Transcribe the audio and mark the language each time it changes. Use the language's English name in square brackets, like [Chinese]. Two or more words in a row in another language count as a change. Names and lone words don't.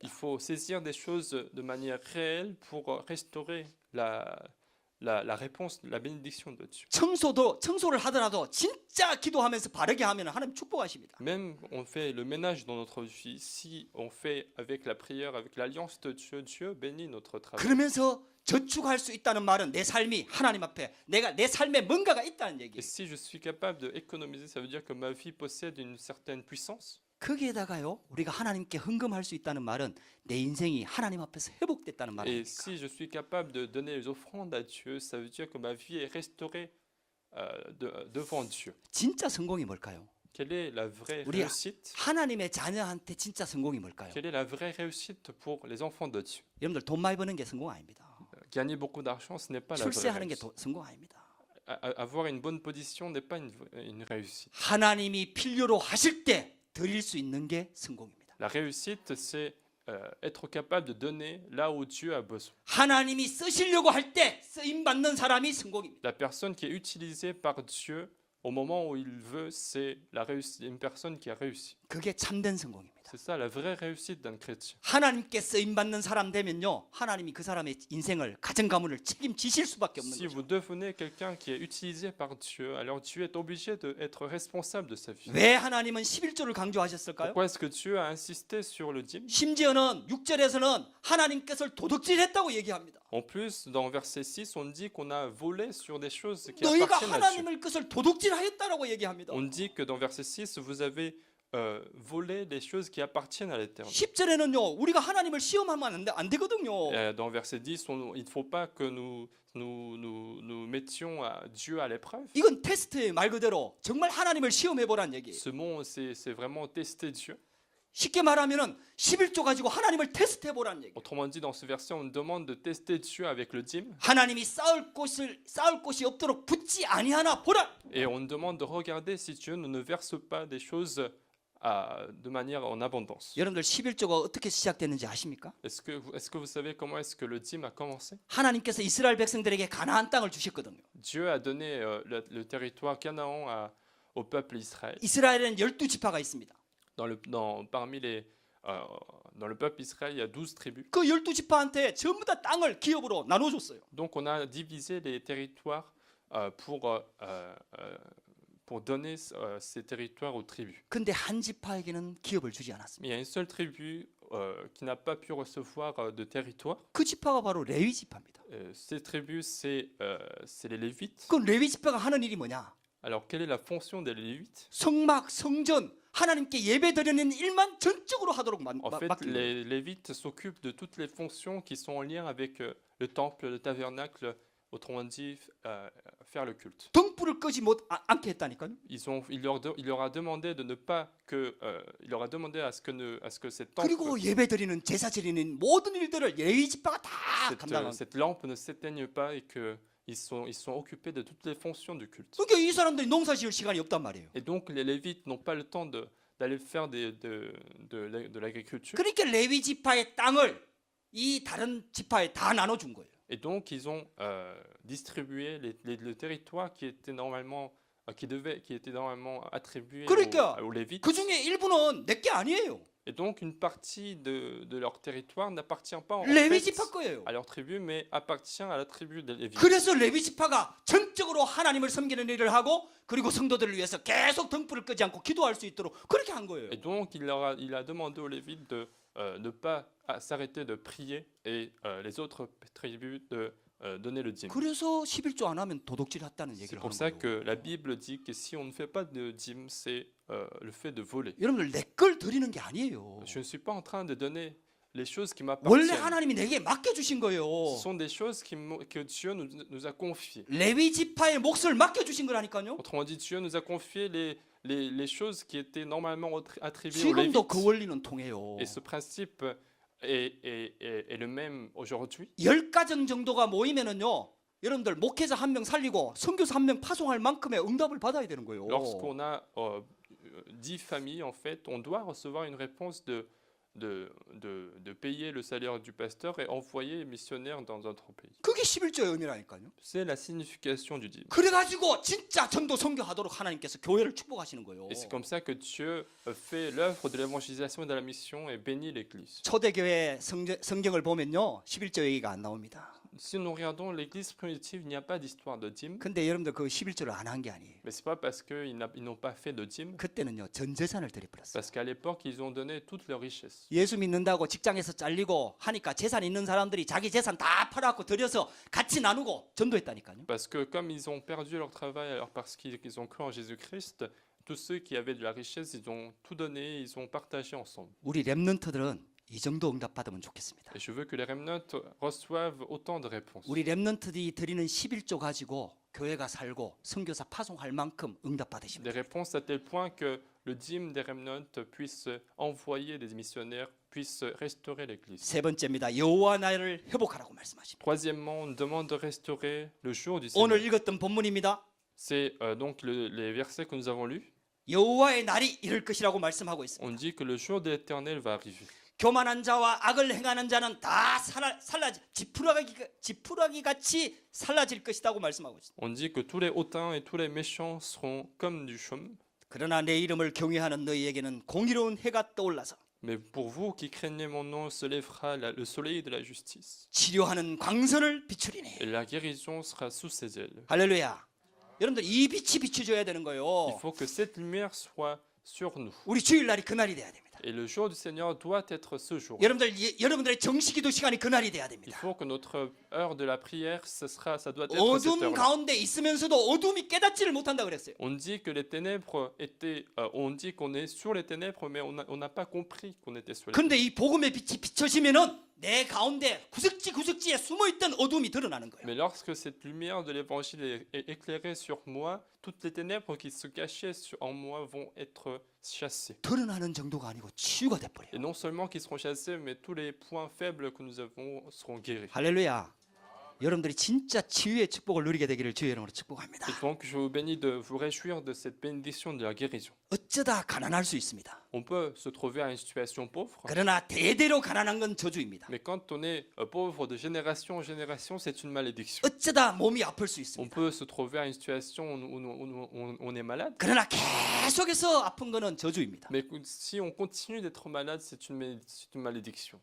[French] Il faut saisir des choses de manière réelle pour restaurer la réponse, la bénédiction de Dieu. [Korean] 청소를 하더라도 진짜 기도하면서 바르게 하면 하나님 축복하십니다. [French] Même on fait le ménage dans notre vie, si on fait avec la prière, avec l'alliance de Dieu, Dieu bénit notre travail. [Korean] 그러면서 저축할 수 있다는 말은 내 삶이 하나님 앞에 내 삶에 뭔가가 있다는 [French] Et [Korean] 얘기예요. [French] si je suis capable d'économiser, ça veut dire que ma vie possède une certaine puissance. [Korean] 거기에다가요 우리가 하나님께 헌금할 수 있다는 말은 내 인생이 하나님 앞에서 회복됐다는 [French] Et [Korean] 말이에요. [French] si je suis capable de donner les offrandes à Dieu, ça veut dire que ma vie est restaurée devant Dieu. [Korean] 진짜 성공이 뭘까요? [French] Quelle est la vraie [Korean] 우리 [French] réussite? [Korean] 하나님의 자녀한테 진짜 성공이 뭘까요? [French] Quelle est la vraie réussite pour les enfants de Dieu? [Korean] 여러분들 돈 많이 버는 게 성공 아닙니다. [French] Gagner beaucoup d'argent, ce n'est pas la vraie [Korean] 출세하는 게 [French] réussite. [Korean] 성공 아닙니다. [French] Avoir une bonne position n'est pas une réussite. [Korean] 하나님이 필요로 하실 때 드릴 수 있는 게 성공입니다. [French] La réussite, c'est être capable de donner là où Dieu a besoin. [Korean] 하나님이 쓰시려고 할 때 쓰임 받는 사람이 성공입니다. [French] La personne qui est utilisée par Dieu au moment où il veut, c'est une personne qui a réussi. [Korean] 그게 참된 성공입니다. [French] C'est ça la vraie réussite d'un chrétien. [Korean] 하나님께 쓰임 받는 사람 되면요, 하나님이 그 사람의 인생을, 가정 가문을 책임지실 수밖에 없는 [French] Si [Korean] 거죠. [French] vous devenez quelqu'un qui est utilisé par Dieu, alors Dieu est obligé d'être responsable de sa vie. [Korean] 왜 하나님은 11조를 강조하셨을까요? [French] Pourquoi est-ce que Dieu a insisté sur le dîme? [Korean] 심지어는 6절에서는 하나님께서 도둑질했다고 얘기합니다. [French] En plus, dans verset 6, on dit qu'on a volé sur des choses qui [Korean] 너희가 [French] appartiennent à Dieu. [Korean] 하나님의 것을 도둑질하였다라고 얘기합니다. [French] On dit que dans verset 6, vous avez volé des choses qui appartiennent à l'Éternel. [Korean] 10절에는요, 우리가 하나님을 시험하면 안 되거든요. [French] Dans verset 10, il ne faut pas que nous mettions Dieu à l'épreuve. [Korean] 이건 테스트의 말 그대로 정말 하나님을 시험해 보란 얘기예요. [French] Ce mot, c'est vraiment tester Dieu. [Korean] 쉽게 말하면은 11조 가지고 하나님을 테스트해 보란 얘기. [French] Autrement dit, dans ce verset, on nous demande de tester Dieu avec le dîme. [Korean] 하나님이 쌓을 곳이 없도록 붙지 아니하나 보라. [French] Et on nous demande de regarder si Dieu ne verse pas des choses de manière en abondance. [Korean] 여러분들 11조가 어떻게 시작됐는지 아십니까? [French] Est-ce que vous savez comment est-ce que le dîme a commencé? [Korean] 하나님께서 이스라엘 백성들에게 가나안 땅을 주셨거든요. [French] Dieu a donné le territoire Canaan au peuple Israël. [Korean] 이스라엘에는 12지파가 있습니다. [French] Dans le peuple Israël, il y a 12 tribus. [Korean] 그 12지파한테 전부 다 땅을 기업으로 나눠줬어요. [French] Donc on a divisé les territoires pour donner ces territoires aux tribus. [Korean] 근데 한 지파에게는 기업을 주지 [French] Mais [Korean] 않았습니다. [French] il y a une seule tribu qui n'a pas pu recevoir de territoire. [Korean] 그 지파가 바로 레위 지파입니다. [French] Ces tribus, c'est les Lévites. [Korean] 그 레위 지파가 하는 일이 뭐냐? [French] Alors, quelle est la fonction des Lévites? [Korean] 성막, 성전, 하나님께 예배 드리는 일만 전적으로 하도록 [French] En fait, [Korean] 맡긴 거예요. [French] les Lévites s'occupent de toutes les fonctions qui sont en lien avec le temple, le tabernacle, autrement dit, faire le culte. [Korean] 등불을 끄지 않게 했다니까요. [French] Il leur a demandé de ne pas il leur a demandé à ce que cette temple, [Korean] 그리고 예배 드리는 제사 드리는 모든 일들을 레위 지파가 다 감당하는. [French] cette lampe ne s'éteigne pas et que ils sont occupés de toutes les fonctions du culte. [Korean] 그러니까 이 사람들이 농사 지을 시간이 없단 말이에요. [French] Et donc les Lévites n'ont pas le temps d'aller faire de l'agriculture. [Korean] 그러니까 레위 지파의 땅을 이 다른 지파에 다 나눠준 거예요. [French] Et donc ils ont distribué le territoire qui était normalement attribué [Korean] 그러니까 [French] aux Lévites. [Korean] 그 중에 일부는 내게 아니에요. [French] Et donc une partie de leur territoire n'appartient pas en [Korean] 레위 [French] fait [Korean] 지파 거예요. [French] à leur tribu, mais appartient à la tribu des Lévites. [Korean] 그래서 레위 지파가 전적으로 하나님을 섬기는 일을 하고 그리고 성도들을 위해서 계속 등불을 끄지 않고 기도할 수 있도록 그렇게 한 거예요. [French] Et donc il a demandé aux Lévites de ne pas s'arrêter de prier et les autres tribus de donner le dîme. [Korean] 그래서 11조 안 하면 도둑질 했다는 [French] C'est [Korean] 얘기를 [French] pour [Korean] 하는 [French] ça [Korean] 거예요. [French] que la Bible dit que si on ne fait pas de dîme, c'est le fait de voler. [Korean] 여러분들 내 걸 드리는 게 아니에요. [French] Je ne suis pas en train de donner les choses qui [Korean] 원래 [French] m'appartiennent. [Korean] 하나님이 내게 맡겨 주신 거예요. [French] Ce sont des choses que Dieu nous a confiées. [Korean] 레위 지파의 몫을 맡겨 주신 거라니까요. [French] Autrement dit, Dieu nous a confié les choses qui étaient normalement attribuées aux [Korean] 지금도 [French] Lévites. [Korean] 그 원리는 통해요. [French] Et ce principe est le même aujourd'hui. [Korean] 10가정 정도가 모이면은요. 여러분들 목회자 한 명 살리고 선교사 한 명 파송할 만큼의 응답을 받아야 되는 거예요. [French] Lorsqu'on a 10 familles, en fait, on doit recevoir une réponse de payer le salaire du pasteur et envoyer les missionnaires dans notre pays. [Korean] 그게 11조의 의미라니까요. [French] C'est la signification du dîme. [Korean] 그래가지고 진짜 전도 선교하도록 하나님께서 교회를 축복하시는 거예요. [French] Et c'est comme ça que Dieu fait l'œuvre de l'évangélisation et de la mission et bénit l'Église. [Korean] 초대교회 성경을 보면요. 11조 얘기가 안 나옵니다. [French] Si nous regardons l'Église primitive, il n'y a pas d'histoire de dîme. [Korean] 근데 여러분들 그 11조를 안 한 게 아니에요. [French] Mais c'est pas parce qu'ils n'ont pas fait de dîme, [Korean] 그때는요. 전 재산을 드려버렸어요. [French] parce qu'à l'époque, ils ont donné toutes leurs richesses. [Korean] 예수 믿는다고 직장에서 잘리고 하니까 재산 있는 사람들이 자기 재산 다 팔아갖고 드려서 같이 나누고 전도했다니까요. [French] Parce que comme ils ont perdu leur travail, alors parce qu'ils ont cru en Jésus-Christ, tous ceux qui avaient de la richesse, ils ont tout donné, ils ont partagé ensemble. [Korean] 우리 렘넌트들은 이 정도 응답 받으면 좋겠습니다. [French] Et je veux que les remnants reçoivent autant de réponses. [Korean] 우리 렘넌트들이 드리는 11조 가지고 교회가 살고 선교사 파송할 만큼 응답 받으시면 [French] Des réponses à tel point que le dîme des remnants puisse envoyer des missionnaires, puisse restaurer l'Église. [Korean] 세 번째입니다. 여호와 날을 회복하라고 말씀하십니다. [French] Troisièmement, on demande de restaurer le jour du [Korean] 오늘 [French] Seigneur. [Korean] 읽었던 본문입니다. [French] C'est donc les versets que nous avons lus. [Korean] 여호와의 날이 이럴 것이라고 말씀하고 있습니다. [French] On dit que le jour de l'Éternel va arriver. [Korean] 교만한 자와 악을 행하는 자는 다 살라지 지푸라기 같이 살라질 것이라고 말씀하고 있습니다. [French] On dit que tous les hautains et tous les méchants seront comme du chaume, [Korean] 그러나 내 이름을 경외하는 너희에게는 공의로운 해가 떠올라서 [French] Mais pour vous qui craignez mon nom, se lèvera le soleil de la justice. [Korean] 치료하는 광선을 비추리니. [French] Et la guérison sera sous ses ailes. [Korean] 할렐루야. 여러분들 이 빛이 비춰줘야 되는 [French] Il [Korean] 거예요. [French] faut que cette lumière soit sur nous. [Korean] 우리 주일날이 그날이 돼야 됩니다. [French] Et le jour du Seigneur doit être ce jour. [Korean] 여러분들의 정식기도 시간이 그날이 돼야 [French] Il [Korean] 됩니다. [French] faut que notre heure de la prière, ça doit être cette [Korean] 어둠 [French] heure-là. [Korean] 가운데 있으면서도 어둠이 깨닫지를 못한다 그랬어요. [French] On dit que les ténèbres étaient, on dit qu'on est sur les ténèbres, mais on n'a pas compris qu'on était sur les ténèbres. [Korean] 근데 이 복음의 빛이 비춰지면은 내 가운데 구석지에 숨어있던 어둠이 드러나는 거예요. [French] Mais lorsque cette lumière de l'évangile est éclairée sur moi, toutes les ténèbres qui se cachaient en moi vont être chassées. [Korean] 드러나는 정도가 아니고 치유가 [French] Et [Korean] 돼버려요. [French] non seulement qu'ils seront chassés, mais tous les points faibles que nous avons seront guéris. [Korean] 할렐루야. 여러분들이 진짜 치유의 축복을 누리게 되기를 주의 이름으로 축복합니다. [French] Et donc je vous bénis de vous réjouir de cette bénédiction de la guérison. [Korean] 어쩌다 가난할 수 있습니다. [French] On peut se trouver à une situation pauvre, [Korean] 그러나 대대로 가난한 건 저주입니다. [French] mais quand on est pauvre de génération en génération, c'est une malédiction. [Korean] 어쩌다 몸이 아플 수 [French] On [Korean] 있습니다. [French] peut se trouver à une situation où on est malade, [Korean] 그러나 계속해서 아픈 거는 저주입니다. [French] mais si on continue d'être malade, c'est une malédiction.